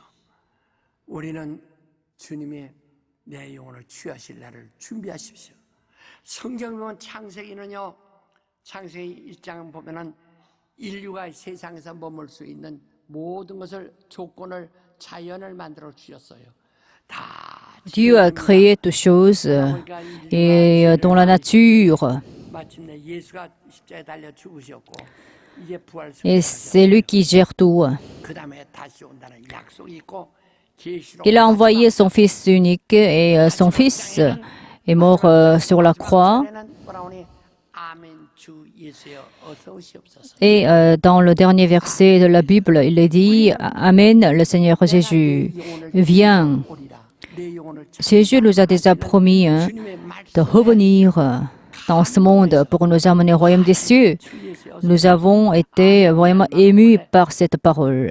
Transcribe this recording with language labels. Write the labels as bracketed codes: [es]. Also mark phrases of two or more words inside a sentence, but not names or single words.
[ko] 우리는 주님이 내 영혼을 취하실 날을 준비하십시오. 성경에 보면 창세기는요. 창세기 1장 보면은 인류가 세상에서 머물 수 있는 모든 것을 조건을 자연을 만들어 주셨어요. 다 [fr] Dieu a créé toutes choses et dans la nature. [ko] 마침내 예수가 십자가에 달려 죽으셨고 이제 부활 [fr] Et c'est lui qui gère tout. [ko] 그다음에 다시 온다는 약속이 있고 계시록 [fr] Il a envoyé son Fils unique et son Fils est mort sur la croix. [ko] 아멘 주 예수여 어서 오시옵소서. [fr] Et dans le dernier verset de la Bible, il est dit « Amen, le Seigneur Jésus, viens ». Jésus nous a déjà promis de revenir dans ce monde pour nous amener au royaume des cieux. Nous avons été vraiment émus par cette parole.